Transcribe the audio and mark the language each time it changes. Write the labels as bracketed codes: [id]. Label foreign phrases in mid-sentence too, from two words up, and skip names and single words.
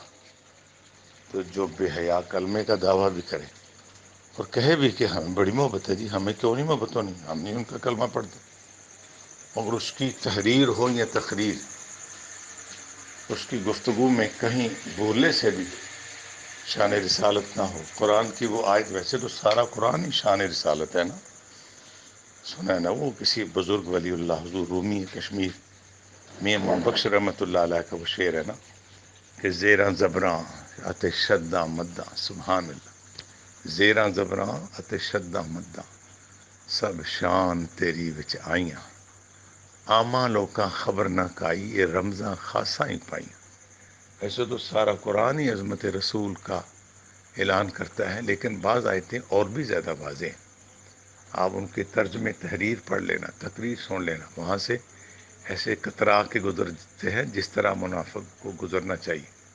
[ur] تو جو بے حیا کلمے کا دعویٰ بھی کرے اور کہے بھی کہ ہمیں بڑی محبت ہے، جی ہمیں کیوں نہیں محبت ہونی، ہم نہیں ان کا کلمہ پڑھتے، اور اس کی تحریر ہو یا تقریر، اس کی گفتگو میں کہیں بولنے سے بھی شان رسالت نہ ہو۔ قرآن کی وہ آیت، ویسے تو سارا قرآن ہی شان رسالت ہے نا، سنا ہے نا وہ کسی بزرگ ولی اللہ حضور رومی کشمیر میاں محمد بخش [ar] رحمۃ اللہ علیہ [ur] کا وہ شعر ہے نا کہ [pa] زیراں زبراں اتے شداں مداں، [ar] سبحان اللہ، [pa] زیراں زبراں اتے شداں مداں، سب شان تیری وچ آئیاں، آماں لوکاں خبر نہ کائی، یہ رمضاں خاصاں ہی پائیاں۔ [ur] ایسے تو سارا قرآن ہی عظمت رسول کا اعلان کرتا ہے، لیکن بعض آیتیں اور بھی زیادہ واضح ہیں۔ آپ ان کے ترجمے تحریر پڑھ لینا، تقریر سن لینا، وہاں سے ایسے کترا کے گزرتے ہیں جس طرح منافق کو گزرنا چاہیے۔